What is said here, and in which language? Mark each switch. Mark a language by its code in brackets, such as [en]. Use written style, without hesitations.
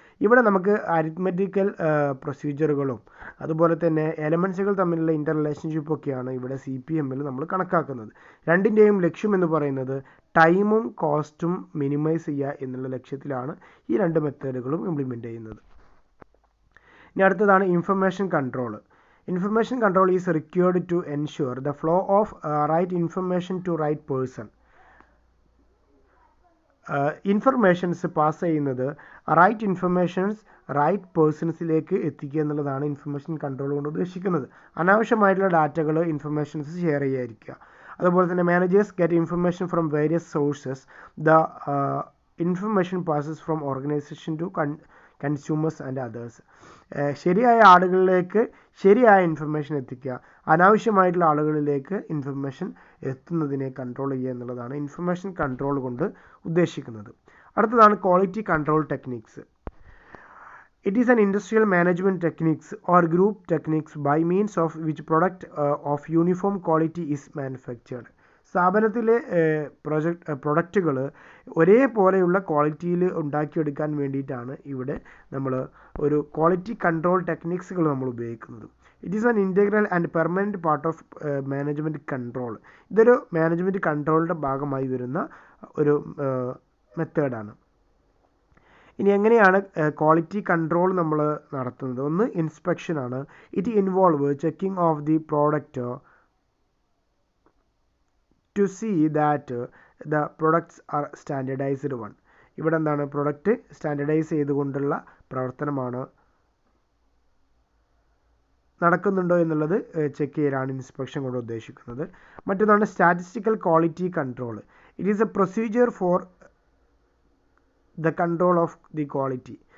[ml] ഇവിടെ നമുക്ക് അരിത്മെറ്റിക്കൽ പ്രൊസീജിയറുകളും അതുപോലെ തന്നെ എലമെൻറ്റ്സുകൾ തമ്മിലുള്ള ഇൻ്റർ റിലേഷൻഷിപ്പൊക്കെയാണ് ഇവിടെ CPMൽ നമ്മൾ കണക്കാക്കുന്നത്. രണ്ടിൻ്റെയും ലക്ഷ്യം എന്ന് പറയുന്നത് ടൈമും കോസ്റ്റും മിനിമൈസ് ചെയ്യുക എന്നുള്ള ലക്ഷ്യത്തിലാണ് ഈ രണ്ട് മെത്തേഡുകളും ഇംപ്ലിമെൻ്റ് ചെയ്യുന്നത്. ഇനി അടുത്തതാണ് information control. [en] Information control is required to ensure the flow of right information to right person. [ml] Informations pass ചെയ്യുന്നത് റൈറ്റ് ഇൻഫർമേഷൻസ് റൈറ്റ് പേഴ്സൺസിലേക്ക് എത്തിക്കുക എന്നുള്ളതാണ് ഇൻഫർമേഷൻ കൺട്രോൾ കൊണ്ട് ഉദ്ദേശിക്കുന്നത്. അനാവശ്യമായിട്ടുള്ള ഡാറ്റകൾ ഇൻഫർമേഷൻസ് ഷെയർ ചെയ്യാതിരിക്കുക. അതുപോലെ തന്നെ [en] Managers get information from various sources. The information passes from organisation to consumers and others. [ml] ശരിയായ ആളുകളിലേക്ക് ശരിയായ ഇൻഫർമേഷൻ എത്തിക്കുക, അനാവശ്യമായിട്ടുള്ള ആളുകളിലേക്ക് ഇൻഫർമേഷൻ എത്തുന്നതിനെ കൺട്രോൾ ചെയ്യുക എന്നുള്ളതാണ് ഇൻഫർമേഷൻ കൺട്രോൾ കൊണ്ട് ഉദ്ദേശിക്കുന്നത്. അടുത്തതാണ് quality control techniques. [en] It is an industrial management techniques or group techniques by means of which product of uniform quality is manufactured. [ml] സ്ഥാപനത്തിലെ പ്രൊഡക്റ്റുകൾ ഒരേപോലെയുള്ള ക്വാളിറ്റിയിൽ ഉണ്ടാക്കിയെടുക്കാൻ വേണ്ടിയിട്ടാണ് ഇവിടെ നമ്മൾ ഒരു ക്വാളിറ്റി കൺട്രോൾ ടെക്നിക്സുകൾ നമ്മൾ ഉപയോഗിക്കുന്നത്. [en] It is an integral and permanent part of management control. [ml] ഇതൊരു മാനേജ്മെൻറ്റ് കൺട്രോളിൻ്റെ ഭാഗമായി വരുന്ന ഒരു മെത്തേഡാണ്. ഇനി എങ്ങനെയാണ് ക്വാളിറ്റി കൺട്രോൾ നമ്മൾ നടത്തുന്നത്? ഒന്ന് ഇൻസ്പെക്ഷനാണ്. [en] It involve checking of the product to see that the products are standardized one. [ml] ഇവിടെ എന്താണ് പ്രൊഡക്റ്റ് സ്റ്റാൻഡർഡൈസ് ചെയ്തുകൊണ്ടുള്ള പ്രവർത്തനമാണ് നടക്കുന്നുണ്ടോ എന്നുള്ളത് ചെക്ക് ചെയ്യലാണ് ഇൻസ്പെക്ഷൻ കൊണ്ട് ഉദ്ദേശിക്കുന്നത്. മറ്റൊന്നാണ് [en] Statistical quality control. It is a procedure for the control of the quality.